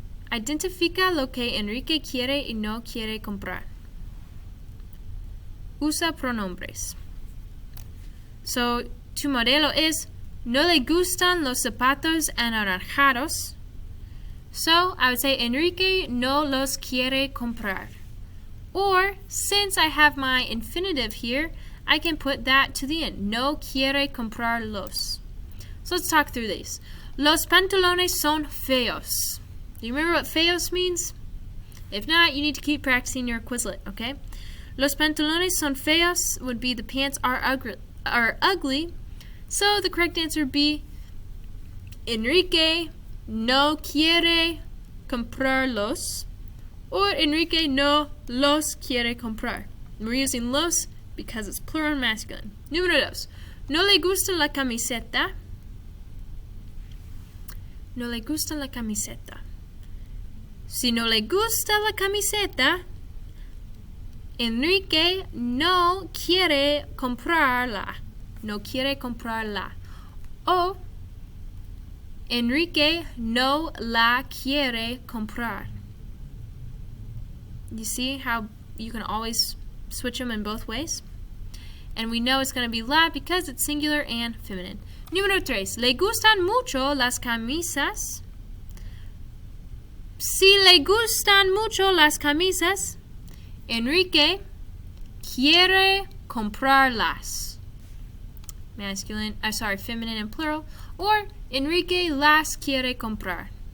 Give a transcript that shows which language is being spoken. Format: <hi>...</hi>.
<es>Identifica lo que Enrique quiere y no quiere comprar. Usa pronombres. So, tu modelo es, no le gustan los zapatos anaranjados.</es> <en>So, I would say,</en> <es>Enrique no los quiere comprar.</es> <en>Or, since I have my infinitive here, I can put that to the end.</en> <es>No quiere comprarlos.</es> <en>So let's talk through these.</en> <es>Los pantalones son feos.</es> <en>Do you remember what feos means? If not, you need to keep practicing your Quizlet, okay?</en> <es>Los pantalones son feos</es> <en>would be the pants are ugly. So the correct answer would be</en> <es>Enrique no quiere comprarlos,</es> <en>or</en> <es>Enrique no los quiere comprar.</es> <en>We're using los because it's plural and masculine.</en> <es>Número 2. No le gusta la camiseta. No le gusta la camiseta. Si no le gusta la camiseta, Enrique no quiere comprarla. No quiere comprarla. O Enrique no la quiere comprar.</es> <en>You see how you can always switch them in both ways? And we know it's going to be la because it's singular and feminine.</en> <es>Número 3. Le gustan mucho las camisas. Si le gustan mucho las camisas, Enrique quiere comprarlas.</es> <en>Feminine and plural. Or</en> <es>Enrique las quiere comprar.</es>